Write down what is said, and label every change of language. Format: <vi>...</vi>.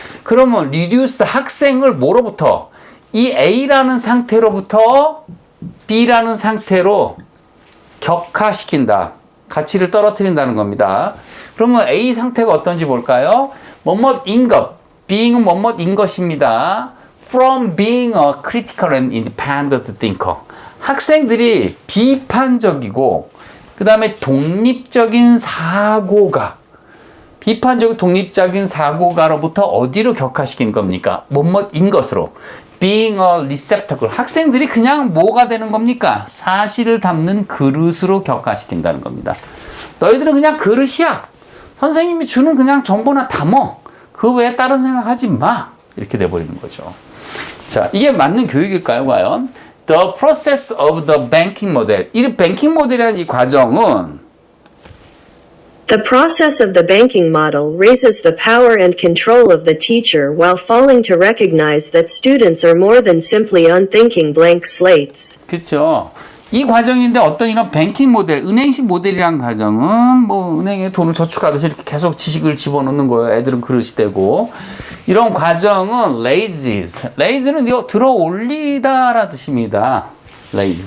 <ko>그러면 reduced 학생을 뭐로부터? 이 A라는 상태로부터 B라는 상태로 격화시킨다, 가치를 떨어뜨린다는 겁니다. 그러면 A 상태가 어떤지 볼까요? 뭐뭐인 것, being은 뭐뭐인 것입니다.</ko> <en>From being a critical and independent thinker.</en> <ko>학생들이 비판적이고 그 다음에 독립적인 사고가, 비판적이고 독립적인 사고가로부터 어디로 격화시키는 겁니까? 뭐뭐인 것으로.</ko> <en>being a receptacle.</en> <ko>학생들이 그냥 뭐가 되는 겁니까? 사실을 담는 그릇으로 격화시킨다는 겁니다. 너희들은 그냥 그릇이야. 선생님이 주는 그냥 정보나 담어. 그 외에 다른 생각하지 마. 이렇게 돼버리는 거죠. 자, 이게 맞는 교육일까요, 과연?</ko> <en>The process of the banking model.</en> <ko>이 뱅킹 모델이라는 이 과정은</ko> <en>The process of the banking model raises the power and control of the teacher while failing to recognize that students are more than simply unthinking blank slates.</en> <ko>그렇죠. 이 과정인데 어떤 이런 뱅킹 모델, 은행식 모델이라는 과정은 뭐 은행에 돈을 저축하듯이 이렇게 계속 지식을 집어넣는 거예요. 애들은 그릇이 되고. 이런 과정은 raise는 이거 들어 올리다라는 뜻입니다. raise.</ko>